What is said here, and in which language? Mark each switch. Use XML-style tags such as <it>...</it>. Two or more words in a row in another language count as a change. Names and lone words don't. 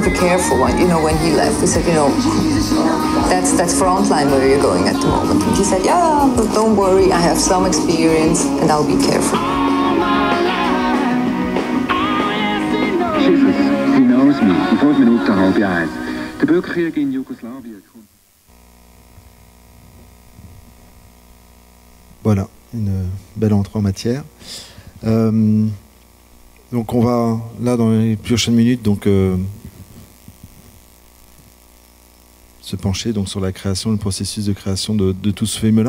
<en>careful when, you know, when he left. We said, you know, that's frontline where you're going at the moment. And he said, yeah, but don't worry, I have some experience and I'll be careful.</en> <de>Schiffers, hinaus mit, in 5 Minuten 12:30. Der Bürgerkrieg in Jugoslawien.</de> <fr>Voilà, une belle entrée en matière. Donc on va, là, dans les prochaines minutes, donc, se pencher donc, sur la création, le processus de création de tout ce film-là.</fr>